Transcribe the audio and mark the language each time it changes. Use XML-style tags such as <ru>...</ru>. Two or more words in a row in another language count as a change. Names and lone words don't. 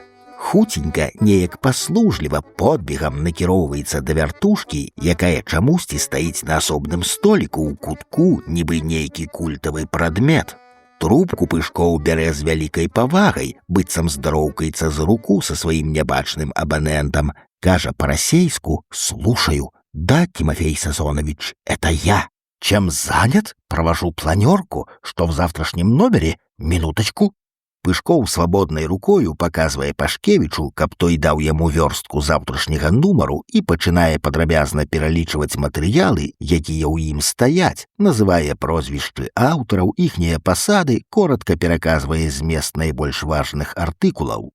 <be>Хуценька, неяк паслужліва, подбегам накіроўваецца да вяртушкі, якая чамусьці стаіць на асобным століку ў кутку, нібы нейкі культавы прадмет. Трубку Пышкоў бярэ з вялікай павагай, быццам здароўкаецца за руку са сваім нябачным абанентам, кажа па-расейску:</be> <ru>«Слушаю. Да, Тимофей Сазонович, это я. Чем занят? Провожу планерку. Что в завтрашнем номере? Минуточку».</ru> <be>Пышкоў свабоднай рукою паказвае Пашкевічу, каб той даў яму вёрстку заўтрашняга нумару, і пачынае падрабязна пералічваць матэрыялы, якія ў ім стаяць, называе прозвішчы аўтараў, іхнія пасады, коратка пераказвае змест найбольш важных артыкулаў.</be>